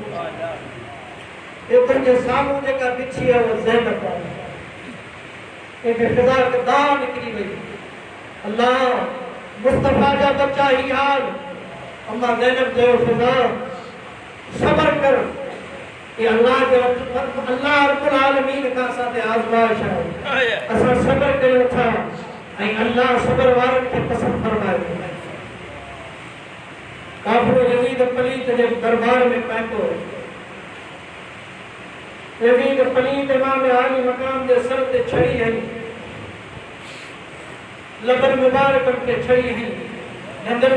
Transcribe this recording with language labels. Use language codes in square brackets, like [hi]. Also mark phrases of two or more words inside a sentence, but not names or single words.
[sd] ये तुंहिंजे साम्हूं जेका बिछी आहे उहा ज़ैनब आहे ये फिज़ा खे दाह निकिरी वई अल्लाह मुस्तफ़ा जा बच्चा ही हाल अम्मा ज़ैनब चयो फिज़ा सब्र कर [ur] ये अल्लाह रब्बुल आलमीन का साथ आज़माइश है [sd] असां सब्र कयूं था ऐं अल्लाह सब्र वारनि खे पसंदि फरमाए काफ़िर यज़ीद पलीत जे दरबार में पहुतो यज़ीद पलीत इमाम आली मकाम जे सर ते छड़ी हई लबन मुबारकन खे छड़ी हई नंदन